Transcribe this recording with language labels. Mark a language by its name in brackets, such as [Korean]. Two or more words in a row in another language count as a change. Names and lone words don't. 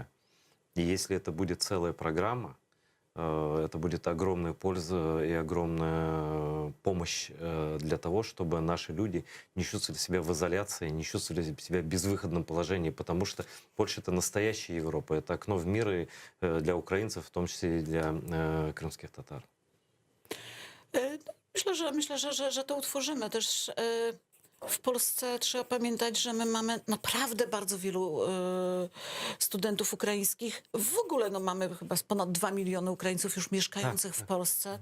[Russian] И если это будет целая программа, это будет огромная польза и огромная помощь для того, чтобы наши люди не чувствовали себя в изоляции, не чувствовали себя в безвыходном положении, потому что Польша — это настоящая Европа, это окно в мир и для украинцев, в том числе и для крымских татар. [Polish] Myślę, że to utworzymy. Też w Polsce trzeba pamiętać, że my mamy naprawdę bardzo wielu studentów ukraińskich. W ogóle no, mamy chyba ponad 2 miliony Ukraińców już mieszkających w Polsce.